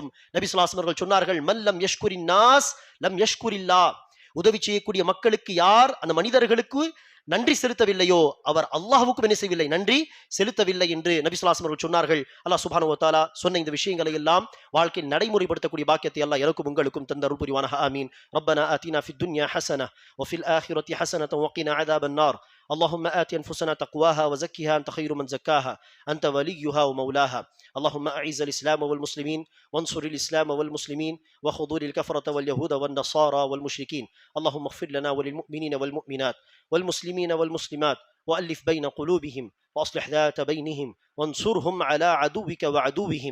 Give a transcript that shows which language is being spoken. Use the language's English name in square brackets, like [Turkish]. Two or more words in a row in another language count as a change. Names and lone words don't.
[Tamil] நபி ஸல்லல்லாஹு அலைஹி வஸல்லம் அவர்கள் சொன்னார்கள், [Arabic] من لم يشكر الناس لم يشكر الله, [Tamil] உதவி செய்யக்கூடிய மக்களுக்கு யார் அந்த மனிதர்களுக்கு நன்றி செலுத்தவில்லையோ அவர் அல்லாஹ்வுக்கும் என்ன செய்யவில்லை? நன்றி செலுத்தவில்லை என்று நபி ஸல்லல்லாஹு அலைஹி வஸல்லம் அவர்கள் சொன்னார்கள். [Arabic] الله سبحانه وتعالى [Tamil] சொன்ன இந்த விஷயங்களை எல்லாம் வாழ்க்கையில் நடைமுறைப்படுத்தக்கூடிய பாக்கியத்தை அல்லாஹ் எனக்கும் உங்களுக்கும் தந்த அருள் புரிவானாக. ஆமீன். [Arabic] ربنا آتنا في الدنيا حسنة وفي الآخرة حسنة وقنا عذاب النار. اللهم آت أنفسنا تقواها وزكها أنت خير من زكاها أنت وليها ومولاها. اللهم أعز الإسلام والمسلمين وانصر الإسلام والمسلمين وخذول الكفرة واليهود والنصارى والمشركين. اللهم اغفر لنا وللمؤمنين والمؤمنات والمسلمين والمسلمات وألف بين قلوبهم وأصلح ذات بينهم وانصرهم على عدوك وعدوهم.